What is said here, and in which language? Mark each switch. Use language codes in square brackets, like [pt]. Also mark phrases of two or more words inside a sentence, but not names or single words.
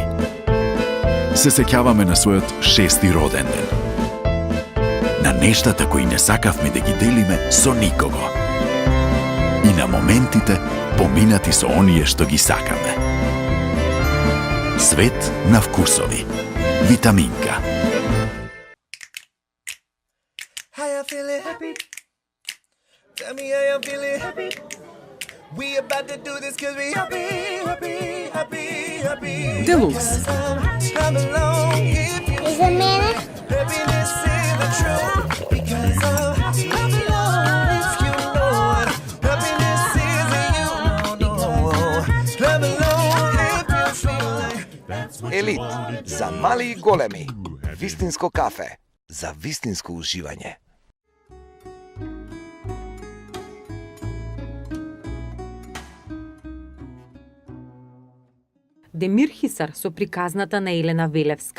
[mk] Се сеќаваме на својот 6-ти роден ден. На нештата кои не сакавме да ги делиме со никого. И на моментите поминати со оние што ги сакаме. Свет на вкусови. Витаминка. [en] How you feeling? Happy. Tell me how you feeling? Happy. We about to do this 'cause we happy, happy, happy, happy. [mk] Делукс. [en] Come along if you [mk] За мене [en] happiness is the truth. Because come along if you know it. Happiness is in you. No, no. Come along if you feel like. [mk] Елит за мали и големи. Вистинско кафе за вистинско уживање. Демир Хисар со приказната на Елена Велевска.